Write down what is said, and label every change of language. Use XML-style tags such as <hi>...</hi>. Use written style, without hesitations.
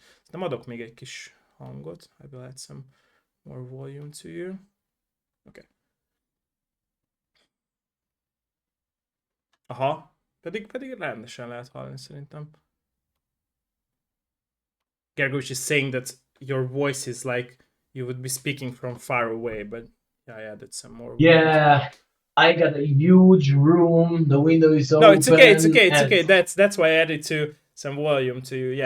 <hu>Nem adok még egy kis hangot.</hu> <en>I will add some more volume to you. Okay. Aha.</en> <hu>Pedig rendesen lehet hallani szerintem.</hu> <en>Gergovics is saying that your voice is like you would be speaking from far away, but yeah, I added some more volume. Yeah. I got a huge room. The window is open. No, it's okay. That's why I added to some volume to you.</en>